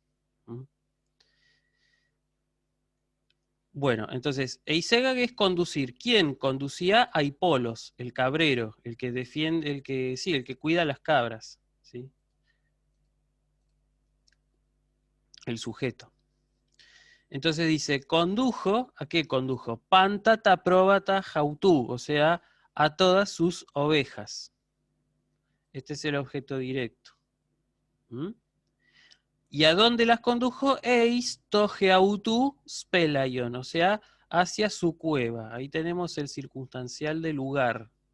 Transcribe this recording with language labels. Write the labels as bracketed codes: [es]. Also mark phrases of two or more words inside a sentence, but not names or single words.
[es] Bueno, entonces, eisegage es conducir. ¿Quién? Conducía a Hipolos, el cabrero, el que defiende, el que cuida las cabras, ¿sí? El sujeto. Entonces dice, condujo, ¿a qué condujo? [el] πάντα τὰ πρόβατα αὑτοῦ, [es] o sea, a todas sus ovejas. Este es el objeto directo. ¿Y a dónde las condujo? [el] εἰς τὸ ἑαυτοῦ σπήλαιον, [es] o sea, hacia su cueva. Ahí tenemos el circunstancial de lugar.